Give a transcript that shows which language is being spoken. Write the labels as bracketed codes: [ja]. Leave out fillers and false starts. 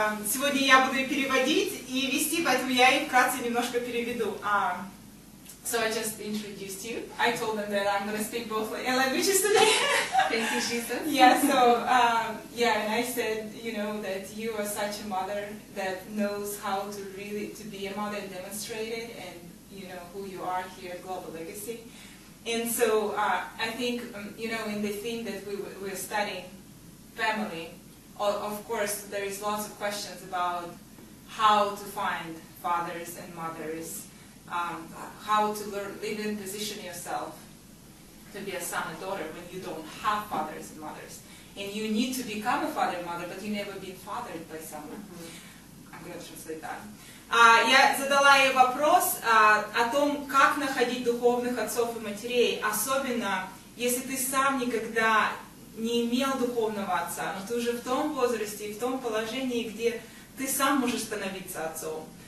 [ru] Сегодня я буду переводить и вести, поэтому я их вкратце немножко переведу. [en] So I just introduced you. I told them that I'm going to speak both languages today. Thank you, Jesus. Yeah, so, and I said, that you are such a mother that knows how to really, to be a mother and demonstrate it, and, who you are here at Global Legacy. And so, I think, in the thing that we're studying, family, of course, there is lots of questions about how to find fathers and mothers, how to live and position yourself to be a son and daughter when you don't have fathers and mothers. And you need to become a father and mother, but you never been fathered by someone. I'm going to translate that. [ru] Я задала ей вопрос о том, как находить духовных отцов и матерей, особенно если ты сам никогда не имел духовного отца, но ты уже в том возрасте и в том положении, где ты сам можешь становиться отцом.